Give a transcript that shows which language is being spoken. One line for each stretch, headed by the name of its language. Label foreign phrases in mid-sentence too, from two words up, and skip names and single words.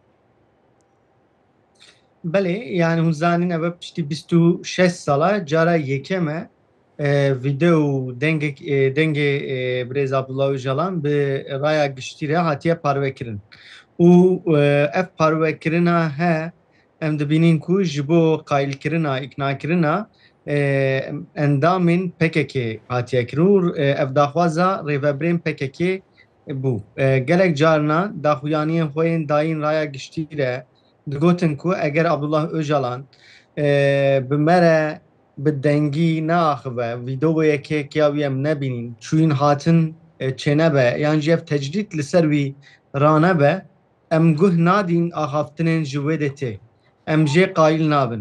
Kurdish: بەڵێ یان هوزانین ئەوە پشتی 26 ساڵە جارە یەکەمە ڤیددیۆ و دەنگێ برێز عەبدوڵڵا ئۆجەلان بە ڕایە گشتیرە هاتیە پارێکردن و ئەف پارێکردنە هەیە ئەم دەبینین کو ji بۆ قایلکردنا ئیقناکردنا ئەندامên PKK هاتیەکردن و ئەف داخوازە ڕێڤەبرên PKK بوو gelek carna daxuyaniyên xwe yên dayîn raya giştî re digotin ku eger Abdullah Öcalan bi me re bi dengî neaxive vîdeoyekê ya wî em nebînin çûyîn hatin çênebe yan jî ev tecrîd li ser wî ranebe em guh nadîn axaftinên ji wê de tê em jê qayîl nabin.